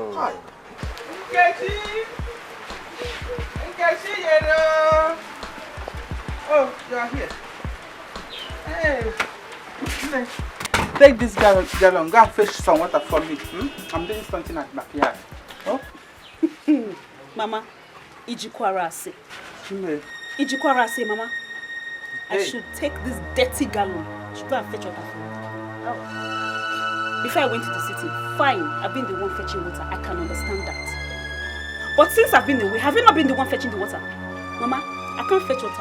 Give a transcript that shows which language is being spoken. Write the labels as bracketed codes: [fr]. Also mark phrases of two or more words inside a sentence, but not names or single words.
[en] Oh, you are here. Hey. Take this gallon, go and fetch some water for me. I'm doing something at the backyard. Oh? Mama, Ijikwarase. Mama. I should take this dirty gallon. I should go and fetch water for me. before I went to the city, fine, I've been the one fetching water. I can understand that. But since I've been away, have you not been the one fetching the water? Mama, I can't fetch water.